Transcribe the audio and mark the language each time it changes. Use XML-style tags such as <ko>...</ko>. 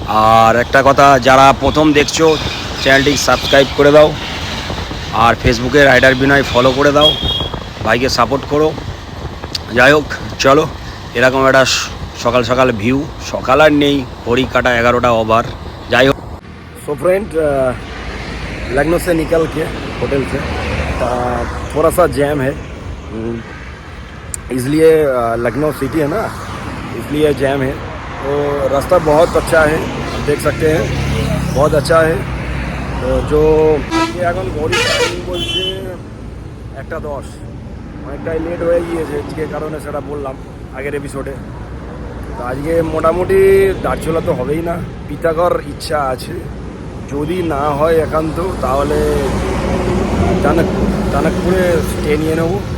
<bn>আর একটা কথা, যারা প্রথম দেখছো চ্যানেলটি সাবস্ক্রাইব করে দাও, আর ফেসবুকে রাইডার বিনয় ফলো করে দাও, ভাইকে সাপোর্ট করো। যাই হোক চলো, এরকম একটা সকাল সকাল ভিউ, সকাল আর নেই, ঘড়ি কাটা 11টা ওভার। যাই হোক,</bn> <hi>सो फ्रेंड लखनऊ से निकल के होटल से थोड़ा सा जैम है, इसलिए लखनऊ सिटी है ना, इसलिए जैम है। तो रास्ता बहुत अच्छा है, देख सकते हैं, बहुत अच्छा है।</hi> <bn>তো जो এখন ঘড়ি টাইম বলছে 1:10, অনেকটাই লেট হয়ে গিয়েছে, যে কারণে সেটা বললাম আগের এপিসোডে। তো আজকে মোটামুটি দার্চুলা তো হবেই না, পিতাগড় ইচ্ছা আছে। যদি না হয় একান্ত, তাহলে টানকপুরে স্টে নিয়ে নেবো।</bn>